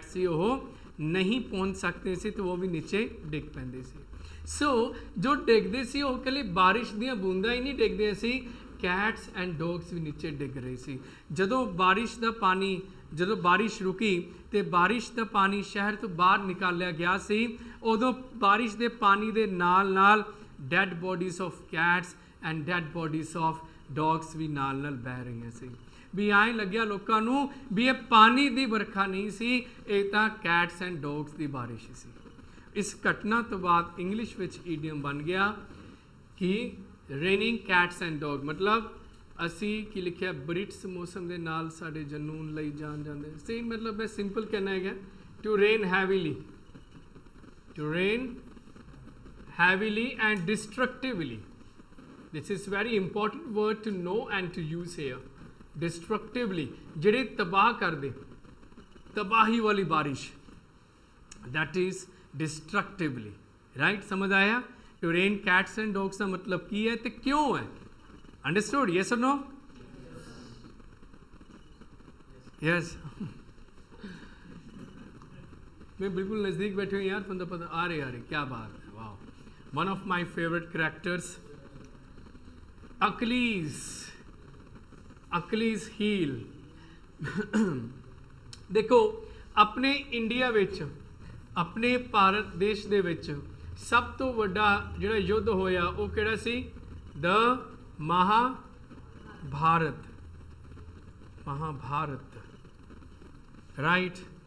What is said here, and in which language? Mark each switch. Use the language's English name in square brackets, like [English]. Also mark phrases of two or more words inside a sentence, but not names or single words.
[Punjabi] ਸੀ ਵੋ ਨਹੀਂ ਪਹੁੰਚ ਸਕਦੇ ਸੀ ਤੋ ਵੋ ਭੀ ਨੀਚੇ ਡਿਗ ਪੈਂਦੀ ਸੀ ਸੋ ਜੋ ਡਿਗਦੇ ਸੀ ਵੋ ਕੱਲੀ ਬਾਰਿਸ਼ ਦੀ ਬੂੰਦਾਂ ਹੀ ਨਹੀਂ ਡਿਗਦੀਆਂ ਸੀ [English] cats and dogs [Punjabi] ਭੀ ਨੀਚੇ ਡਿਗ ਰਹੇ ਸੀ ਜਦੋਂ ਬਾਰਿਸ਼ ਕਾ ਪਾਣੀ ਜਦੋਂ ਬਾਰਿਸ਼ ਰੁਕੀ ਤੋ ਬਾਰਿਸ਼ ਕਾ ਪਾਣੀ ਸ਼ਹਿਰ ਤੋ ਬਾਹਰ ਨਿਕਾਲਿਆ ਗਿਆ ਸੀ ਉਦੋਂ ਬਾਰਿਸ਼ ਕੇ ਪਾਣੀ ਕੇ ਨਾਲ ਨਾਲ [English] dead bodies of cats and dead bodies of dogs [Punjabi] ਵੀ ਨਾਲ ਬਹਿ ਰਹੀਆਂ ਸੀ। ਵੀ ਐਂ ਲੱਗਿਆ ਲੋਕਾਂ ਨੂੰ ਵੀ ਇਹ ਪਾਣੀ ਦੀ ਵਰਖਾ ਨਹੀਂ ਸੀ, ਇਹ ਤਾਂ [English] cats and dogs [Punjabi] ਦੀ ਬਾਰਿਸ਼ ਸੀ। ਇਸ ਘਟਨਾ ਤੋਂ ਬਾਅਦ ਇੰਗਲਿਸ਼ ਵਿੱਚ ਈਡੀਅਮ ਬਣ ਗਿਆ ਕਿ [English] raining cats and dog, [Punjabi] ਮਤਲਬ ਅਸੀਂ ਕੀ ਲਿਖਿਆ, ਬ੍ਰਿਟਸ ਮੌਸਮ ਦੇ ਨਾਲ ਸਾਡੇ ਜਨੂਨ ਲਈ ਜਾਣ ਜਾਂਦੇ ਸੀ। ਮਤਲਬ ਮੈਂ ਸਿੰਪਲ ਕਹਿਣਾ ਹੈਗਾ [English] to rain heavily, to rain heavily and destructively. This is very important word to know and to use here. Destructively, [Punjabi] ਜਿਹੜੇ ਤਬਾਹ ਕਰਦੇ, ਤਬਾਹੀ ਵਾਲੀ ਬਾਰਿਸ਼, [English] that is destructively, right? [Punjabi] ਸਮਝ ਆਇਆ? [English] To rain cats and dogs [Punjabi] ਦਾ ਮਤਲਬ ਕੀ ਹੈ ਤੇ ਕਿਉਂ ਹੈ? [English] Understood? Yes or no? Yes. [Hindi] मैं बिल्कुल नज़दीक बैठे हुए यार, बंदा पता आ रहे क्या बात है, वाह। [English] One of my favorite characters, Achilles, Achilles heel। [Punjabi] ਦੇਖੋ ਅਪਨੇ ਇੰਡੀਆ ਵਿਚ, ਅਪਨੇ ਭਾਰਤ ਦੇਸ਼ ਦੇ ਵਿਚ ਸਭ ਤੋ ਵੱਡਾ ਜਿਹੜਾ ਯੁੱਧ ਹੋਇਆ ਵੋ ਕਿਹੜਾ ਸੀ? [English] The Mahabharat, Mahabharat, right.